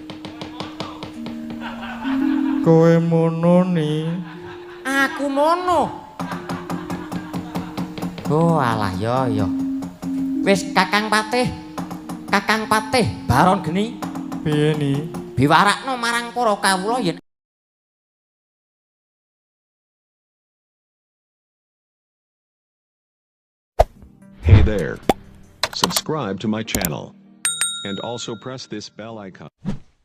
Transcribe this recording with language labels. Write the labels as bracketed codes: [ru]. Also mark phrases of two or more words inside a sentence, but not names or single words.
[jv] Kowe mono nih. Aku mono. Oh, alah ya. Wis Kakang Patih Baron Geni Piye nih? biwarakno marang para kawula yen [en] Hey there. Subscribe to my channel. And also press this bell icon.